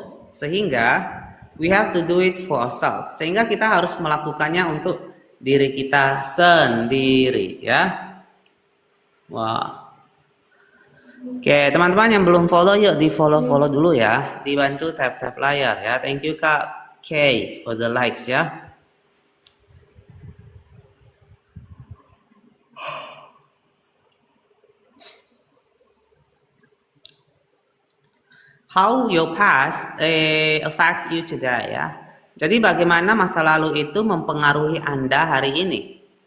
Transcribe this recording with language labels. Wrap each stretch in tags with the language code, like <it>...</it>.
<en>Sehingga we have to do it for ourselves.</en> <id>Sehingga kita harus melakukannya untuk diri kita sendiri ya. Wah. Oke, teman-teman yang belum follow yuk di follow dulu ya. Dibantu tap layar ya.</id> <en>Thank you Kak K for the likes ya. How your past affect you today ya.</en> <id>Jadi bagaimana masa lalu itu mempengaruhi Anda hari ini.</id>